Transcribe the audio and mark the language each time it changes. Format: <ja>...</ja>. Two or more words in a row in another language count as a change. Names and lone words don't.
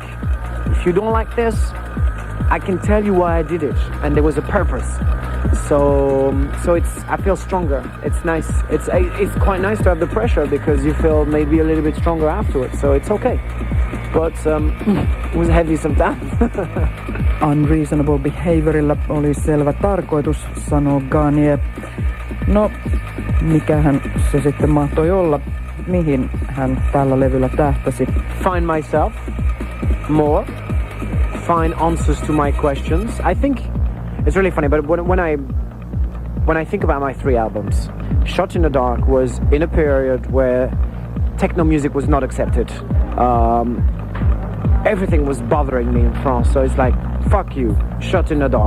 <en>If you don't like this, I can tell you why I did it, and there was a purpose. So I feel stronger. It's nice. It's quite nice to have the pressure because you feel maybe a little bit stronger afterwards. So it's okay. But it was heavy sometimes.</en> <fi>Unreasonable Behaviorilla oli selvä tarkoitus, sanoo Garnier. No, mikähän se sitten mahtoi olla? Mihin hän tällä levyllä tähtäsi?</fi> <en>Find myself more. Find answers to my questions. I think it's really funny, but when I think about my 3 albums, Shot in the Dark was in a period where techno music was not accepted. Everything was bothering me in France, so it's like, fuck you, Shot in the Dark.</en>